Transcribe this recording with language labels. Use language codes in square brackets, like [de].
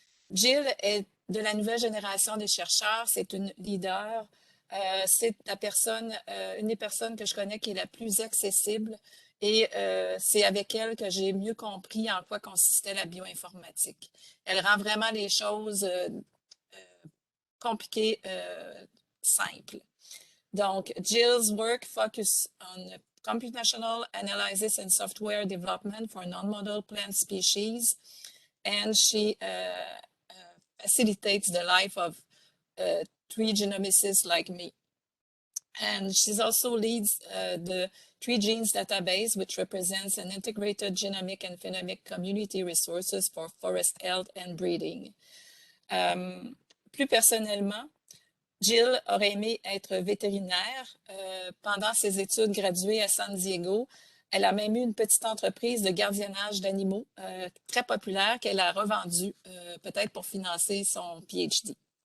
[fr] Jill est de la nouvelle génération des chercheurs, c'est une leader, c'est une des personnes que je connais qui est la plus accessible et c'est avec elle que j'ai mieux compris en quoi consistait la bioinformatique. Elle rend vraiment les choses compliquées, simples. [en] Donc, Jill's work focus on computational analysis and software development for non-model plant species, and she facilitates the life of tree genomicists like me. And she also leads the TreeGenes database, which represents an integrated genomic and phenomic community resources for forest health and breeding. [fr] Plus personnellement, Jill aurait aimé être vétérinaire pendant ses études graduées à San Diego. Elle a même eu une petite entreprise de gardiennage d'animaux très populaire qu'elle a revendue peut-être pour financer son PhD.